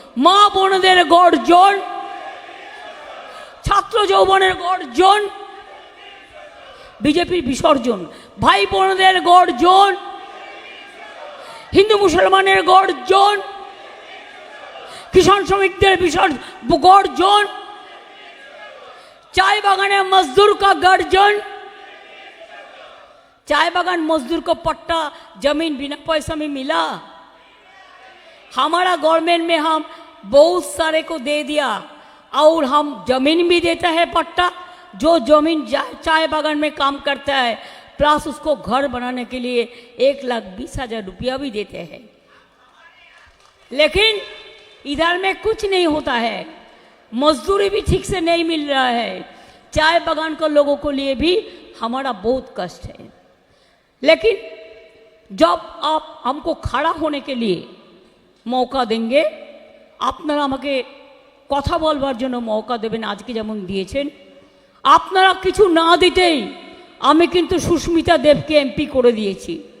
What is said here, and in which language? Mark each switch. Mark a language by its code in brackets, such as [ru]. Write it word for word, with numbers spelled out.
[bn] মা বোনদের গর্জন, ছাত্র যৌবনের গর্জন, বিজেপির বিসর্জন। ভাই বোনদের গর্জন, হিন্দু মুসলমানের গর্জন, কিষাণ শ্রমিকদের বিসর্জন গর্জন, [hi] चाय बागान है मजदूर का गर्जन। चाय बागान मजदूर को पट्टा जमीन बिना पैसा में मिला। हमारा गवर्नमेंट में हम बहुत सारे को दे दिया और हम जमीन भी देता है पट्टा। जो जमीन चाय बागान में काम करता है प्लस उसको घर बनाने के लिए एक लाख बीस हजार रुपया भी देते हैं, लेकिन इधर में कुछ नहीं होता है। मजदूरी भी ठीक से नहीं मिल रहा है। चाय बागान का लोगों को लिए भी हमारा बहुत कष्ट है। लेकिन जब आप हमको खड़ा होने के लिए मौका देंगे, [bn] আপনারা আমাকে কথা বলবার জন্য মৌকা দেবেন, আজকে যেমন দিয়েছেন। আপনারা কিছু না দিতেই আমি কিন্তু সুস্মিতা দেবকে এমপি করে দিয়েছি।